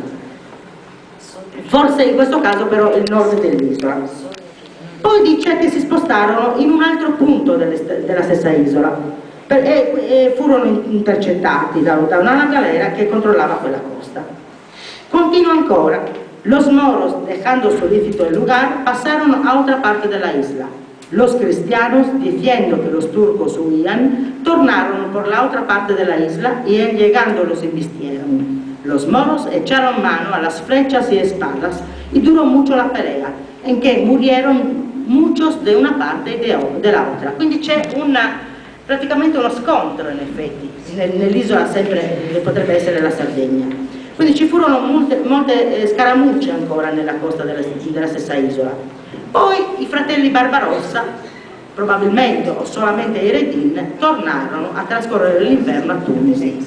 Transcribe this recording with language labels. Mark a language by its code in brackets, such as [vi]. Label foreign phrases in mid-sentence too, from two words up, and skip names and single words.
[it] Forse in questo caso però il nord dell'isola. Poi dice che si spostarono in un altro punto della stessa isola e furono intercettati da una galera che controllava quella costa. Continua ancora: [es] los moros, dejando solícito el lugar, pasaron a otra parte de la isla. Los cristianos, diciendo que los turcos huían, tornaron por la otra parte de la isla y en llegando los embistieron. Los moros echaron mano a las flechas y espadas y duró mucho la pelea, en que murieron muchos de una parte y de la otra. [it] Quindi c'è praticamente uno scontro in effetti nell'isola, sempre che potrebbe essere la Sardegna. Quindi ci furono molte scaramucce ancora nella costa della stessa isola. Poi i fratelli Barbarossa, probabilmente o solamente i Redin, tornarono a trascorrere l'inverno a Tunisi.